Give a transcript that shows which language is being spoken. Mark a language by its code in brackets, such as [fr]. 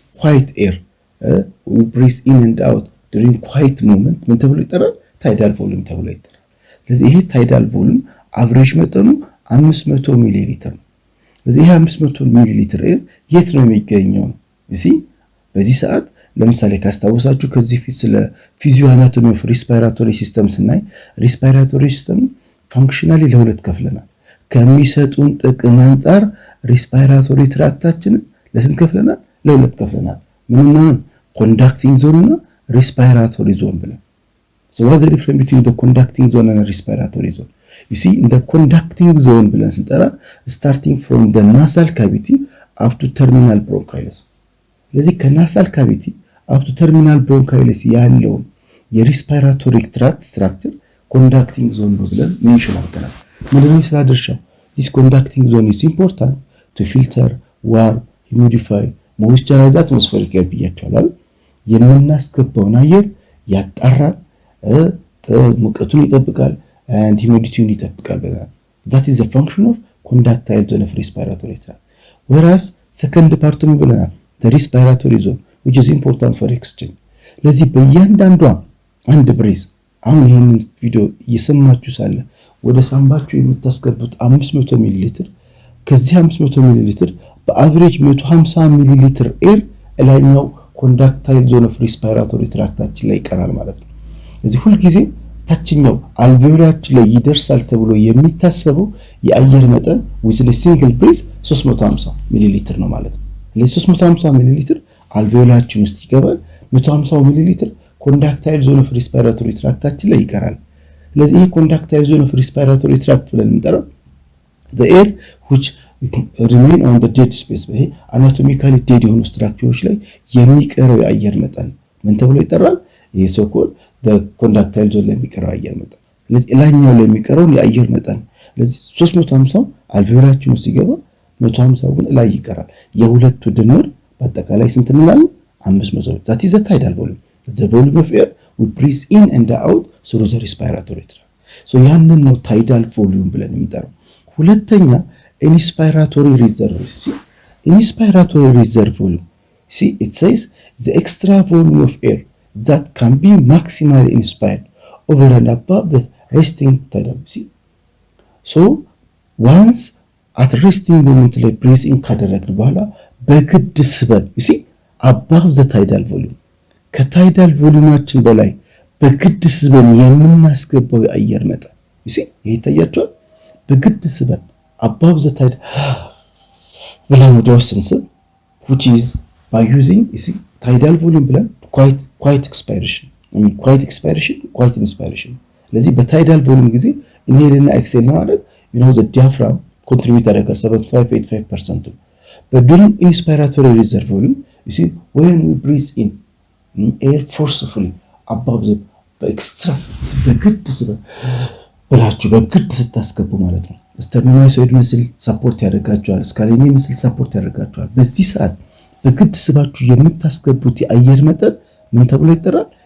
[en] ኳይት ኤር we breathe in and out during quiet moment [am] ምን ተብሎ ይጠራል? ታይዳል ቮሊዩም ተብሎ ይጠራል። ስለዚህ ይሄ ታይዳል ቮሊዩም አቨሬጅ መጠኑ 500 ሚሊ ሊትር ነው። ስለዚህ ይሄ 500 ሚሊ ሊትር ኤር የት ነው የሚገኘው? በዚህ ሰዓት ለምሳሌ ካስታወሳችሁ ከዚህ ፊት ስለ ፊዚዮ አናቶሚ ኦፍ ሪስፓይራቶሪ ሲስተም ስናይ ሪስፓይራቶሪ ሲስተም ፋንክሽናሊ ለሁለት ከፍለናል። ከሚሰጡን ጥቅም አንፃር ሪስፓይራቶሪ ትራክታችንን ለስንት ከፍለናል? ለሁለት ከፍለናል። ምንና ምን? ኮንዳክቲንግ ዞን እና ሪስፓይራቶሪ ዞን ብለን። [en] so what's the difference between the conducting zone and respiratory zone? you see in the conducting zone [am] ብለን ስንጠራ [en] starting from the nasal cavity up to terminal bronchioles [am] ስለዚህ ከናሳል ካቪቲ [en] up to terminal bronchioles [am] ያለውን የሪስፓይራቶሪ ትራክት ስትራክቸር ኮንዳክቲንግ ዞን ነው ብለን ሜንሽን አድርገናል። ምንድነው ስራ ድርሻው? [en] this conducting zone is important to filter, warm, humidify, moisturize atmospheric air [am] ብያቸዋል። የምናስገባውን አየር ያጣራል፣ ሙቀቱን ይጠብቃል [en] and humidity [am] ይጠብቃል ብለናል። [en] that is the function of conductile zone of respiratory tract. whereas second part [am] ምን ብለናል? [en] the respiratory zone which is important for exchange. [am] ለዚህ በእያንዳንዷ አንድ ብሬዝ አሁን ይሄንን ቪዲዮ እየሰማችሁ ሳለ ወደ ሳምባችሁ የምታስገቡት 500 ሚሊ ሊትር ከዚህ 500 ሚሊ ሊትር በአቨሬጅ 150 ሚሊ ሊትር ኤር ላይኛው ኮንዳክታይል ዞን ኦፍ ሪስፓይራቶሪ ትራክታችን ላይ ይቀራል ማለት ነው። ስለዚህ ሁሉ ጊዜ ታችኛው አልቬኦላችን ላይ ይደርሳል ተብሎ የሚታሰበው የአየር መጠን [en] within a single breath [am] 350 ሚሊ ሊትር ነው ማለት ነው። ስለዚህ 350 ሚሊ ሊትር አልቬኦላችን ውስጥ ይገባል። 150 ሚሊ ሊትር ኮንዳክታይል ዞን ኦፍ ሪስፓይራቶሪ ትራክታችን ላይ ይቀራል። ስለዚህ ይሄ ኮንዳክታይል ዞን ኦፍ ሪስፓይራቶሪ ትራክት ብለን እንጠራው [en] the air which remain on the dead space [am] ይሄ አናቶሚካሊ ዴድ የሆኑ ስትራክቸሮች ላይ የሚቀረው የአየር መጠን ምን ተብሎ ይጠራል? ይሄ ሶኮል the conductile zone ላይ የሚቀረው አየር መጠን። ስለዚህ ላኛው ላይ የሚቀረው የአየር መጠን ስለዚህ 350 አልቬኦላችን ውስጥ ሲገባ 150 ግን ላይ ይቀራል። የሁለቱ ድምር በአጠቃላይ ስንት እንላለን? [en] 500 that is the tidal volume, the volume of air we breathe in and out through the respiratory tract. [am] so ያንን ነው tidal volume ብለን የምንጠራው። ሁለተኛ inspiratory reserve. [en] see inspiratory reserve volume, see it says the extra volume of air that can be maximally inspired over and above the resting tidal. see so once at resting moment [am] ላይ [en] breathe in [am] ካደረግን በኋላ በግድ ስበን [en] you see above the tidal volume [am] ከታይዳል ቮሊዩማችን በላይ በግድ ስበን የምናስገባው የአየር መጠን you see ይሄ ይታያችኋል። በግድ ስበን [en] above the tidal [am] ብለን ወደ ውስጥ ስንስብ [en] which is by using you see tidal volume ብለን quiet expiration quiet expiration quiet inspiration። [am] ስለዚህ በታይዳል ቮሊዩም ጊዜ ኢንሄል እና ኤክስሄል ማለት [en] you know the diaphragm contribute ያደርጋል 75-85%. but during inspiratory reserve volume you see when we breathe in air forcefully above the extra [am] በግድ ስበን ብላችሁ በግድ ስታስገቡ ማለት ነው ስተርኖማይሶይድ መስል ሰፖርት ያደርጋቸዋል፣ ስካሌኒ መስል ሰፖርት ያደርጋቸዋል። በዚህ ሰዓት በግድ ስባችሁ የምታስገቡት የአየር መጠን ምን ተብሎ ይጠራል?